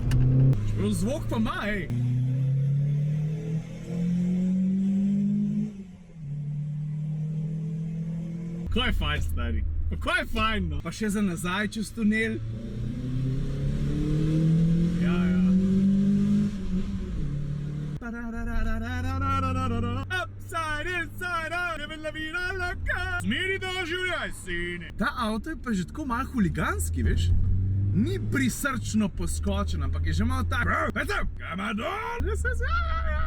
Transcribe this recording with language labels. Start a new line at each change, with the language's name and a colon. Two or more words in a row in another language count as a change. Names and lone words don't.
Slovenian: Zvok pa ima, hej. Kako je fajn, stari. Kako je fajn, no. Pa še za nazaj čez tunel. Ja, ja.
English: Upside, inside out, living
Spanish: la vida loca.
Slovenian: Zmeri doživljaj, sine. Ta avto je pa že tako malo huliganski, veš? Ni prisrčno poskočen, ampak je že malo tak.
English: Peter, come on,